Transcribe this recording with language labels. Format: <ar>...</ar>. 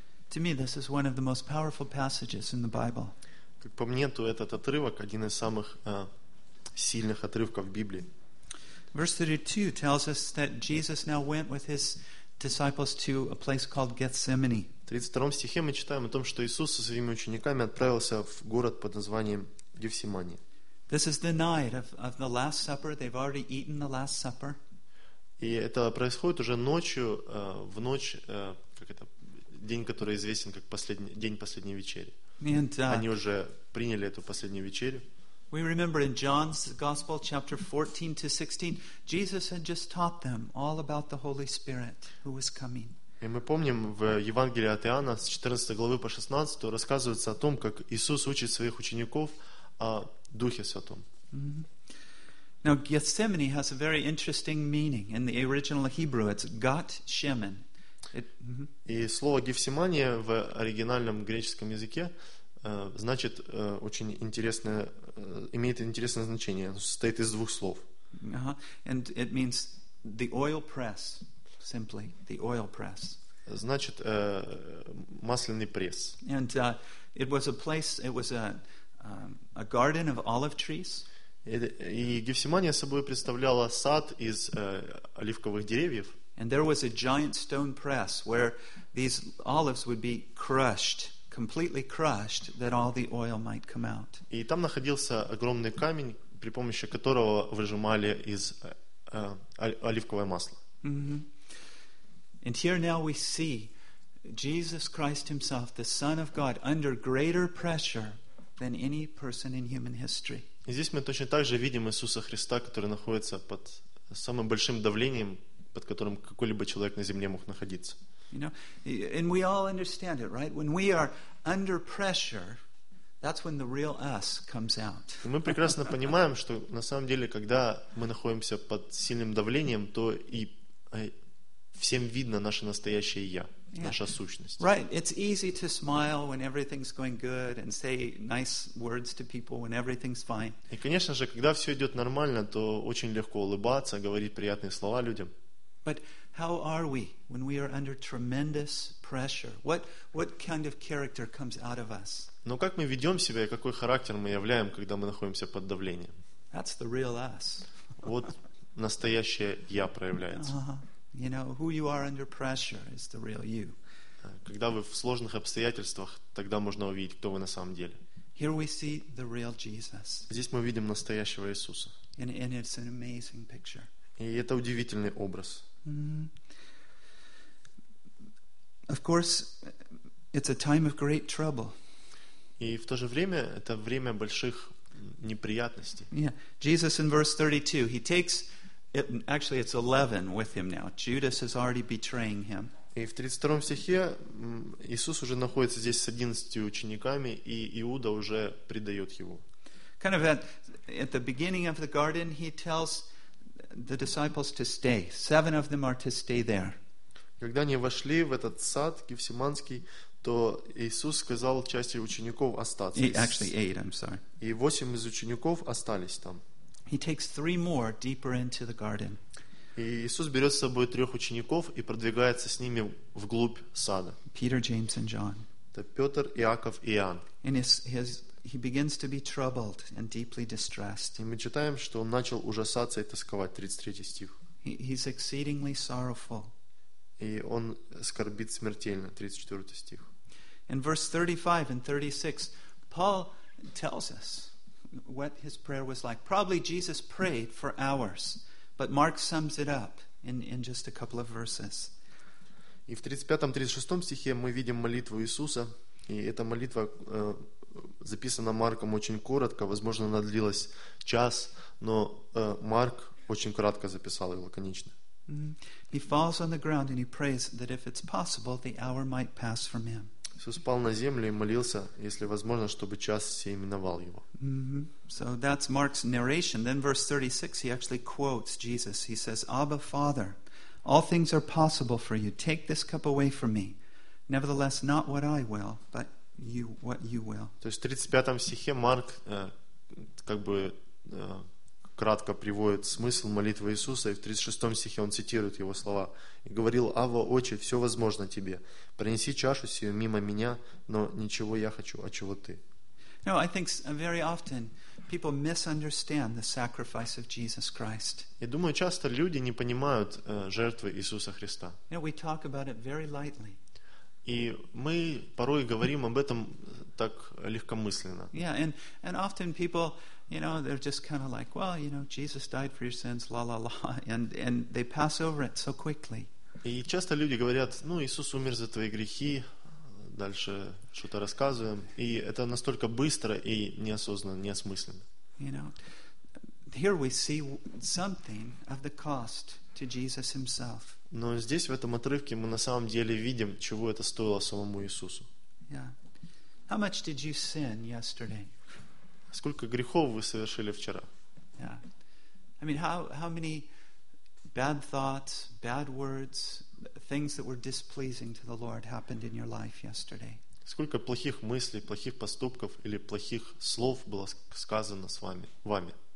<en>To me, this is one of the most powerful passages in the Bible.</en> <ru>Как по мне, то этот отрывок один из самых сильных отрывков в Библии.</ru> <en>Verse 32 tells us that Jesus now went with his disciples to a place called Gethsemane.</en> <ru>В 32 стихе мы читаем о том, что Иисус со своими учениками отправился в город под названием Гефсимания.</ru> <en>This is the night of the Last Supper. They've already eaten the Last Supper.</en> <ru>И это происходит уже ночью, в ночь, как это, день, который известен как последний день последней вечери.</ru> <en>And,</en> <ru>они уже приняли эту последнюю вечерю.</ru> <en>We remember in John's Gospel, chapter 14 to 16, Jesus had just taught them all about the Holy Spirit who was coming.</en> <ru>И мы помним в Евангелии от Иоанна с 14 главы по 16 рассказывается о том, как Иисус учит своих учеников о Духе Святом. Mm-hmm.</ru> <en>Now Gethsemane has a very interesting meaning in the original Hebrew. It's Gat Shemen.</en> <ru>И слово Гефсимания в оригинальном греческом языке значит очень интересное, имеет интересное значение. Состоит из двух слов.</ru> <en>And it means the oil press, simply the oil press.</en> <ru>Значит масляный пресс.</ru> <en>And it was a place. It was a garden of olive trees.</en> <ru>И Гефсимания собой представляла сад из оливковых деревьев.</ru> <en>And there was a giant stone press where these olives would be crushed, completely crushed, that all the oil might come out.</en> <ru>И там находился огромный камень, при помощи которого выжимали из оливковое масло. Mm-hmm.</ru> <en>And here now we see Jesus Christ Himself, the Son of God, under greater pressure than any person in human history.</en> <ru>И здесь мы точно так же видим Иисуса Христа, который находится под самым большим давлением, под которым какой-либо человек на земле мог находиться.</ru> <en>You know, and we all understand it, right? When we are under pressure, that's when the real us comes out.</en> <ru>Мы прекрасно понимаем, что на самом деле, когда мы находимся под сильным давлением, то и всем видно наше настоящее я, наша сущность.</ru> <en>Right, it's easy to smile when everything's going good and say nice words to people when everything's fine.</en> <ru>И, конечно же, когда все идет нормально, то очень легко улыбаться, говорить приятные слова людям.</ru> <en>But how are we when we are under tremendous pressure? What kind of character comes out of us?</en> <ru>Но как мы ведем себя и какой характер мы являем, когда мы находимся под давлением?</ru> <en>That's the real us.</en> <ru>Вот настоящее я проявляется.</ru> <en>You know, who you are under pressure is the real you.</en> <ru>Когда вы в сложных обстоятельствах, тогда можно увидеть, кто вы на самом деле.</ru> <en>Here we see the real Jesus.</en> <ru>Здесь мы видим настоящего Иисуса.</ru> <en>And it's an amazing picture.</en> <ru>И это удивительный образ. Mm-hmm.</ru> <en>Of course, it's a time of great trouble.</en> <ru>И в то же время это время больших неприятностей.</ru> <en>Yeah. Jesus in verse 32, he takes it, actually it's 11 with him now. Judas is already betraying him.</en> <ru>И в 32 стихе Иисус уже находится здесь с 11 учениками, и Иуда уже предает его.</ru> <en>Kind of at the beginning of the garden, he tells the disciples to stay. Seven of them are to stay there.</en> <ru>Когда они вошли в этот сад Гефсиманский, то Иисус сказал части учеников остаться.</ru> <en>Actually, eight, I'm sorry.</en> <ru>И восемь из учеников остались там.</ru> <en>He takes three more deeper into the garden.</en> <ru>И Иисус берет с собой трех учеников и продвигается с ними вглубь сада.</ru> <en>Peter, James, and John.</en> <ru>Это Петр, Иаков и Иоанн.</ru> <en>And he begins to be troubled and deeply distressed.</en> <ru>И мы читаем, что он начал ужасаться и тосковать. 33 стих.</ru> <en>He's exceedingly sorrowful.</en> <ru>И он скорбит смертельно. 34 стих.</ru> <en>In verse 35 and 36, Paul tells us what his prayer was like. Probably Jesus prayed for hours, but Mark sums it up in just a couple of verses.</en> <ru>И в 35-36 стихе мы видим молитву Иисуса, и эта молитва записана Марком очень коротко, возможно, она длилась час, но Марк очень кратко записал ее, лаконично.</ru> <en>He falls on the ground and he prays that if it's possible, the hour might pass from him.</en> <ru>Иисус пал на землю и молился, если возможно, чтобы час сей миновал его.</ru> <en>So that's Mark's narration. Then verse 36, he actually quotes Jesus. He says, Abba, Father, all things are possible for you. Take this cup away from me. Nevertheless, not what I will, but you, what you will.</en> <ru>То есть в 35 стихе Марк как бы кратко приводит смысл молитвы Иисуса, и в 36 стихе он цитирует его слова. И говорил, Авва, Отче, все возможно тебе. Принеси чашу сию мимо меня, но ничего я хочу, а чего ты.</ru> <en>No, I think very often people misunderstand the sacrifice of Jesus Christ.</en> <ru>Я думаю, часто люди не понимают жертвы Иисуса Христа.</ru> <en>You know, we talk about it very lightly.</en> <ru>И мы порой говорим об этом так легкомысленно.</ru> <en>Yeah, and often people, you know, they're just kind of like, well, you know, Jesus died for your sins, la la la, and they pass over it so quickly.</en> <ru>И часто люди говорят, ну, Иисус умер за твои грехи. Дальше что-то рассказываем, и это настолько быстро и неосознанно, неосмысленно.</ru> <en>You know, here we see something of the cost to Jesus himself.</en> <ru>Но здесь в этом отрывке мы на самом деле видим, чего это стоило самому Иисусу.</ru> <en>Yeah. How much did you sin yesterday?</en> <ru>Сколько грехов вы совершили вчера?</ru> <en>Yeah. I mean, how many bad thoughts, bad words, things that were displeasing to the Lord happened in your life yesterday?</en> <ru>Сколько плохих мыслей, плохих поступков или плохих слов было сказано с вами, вами?</ru>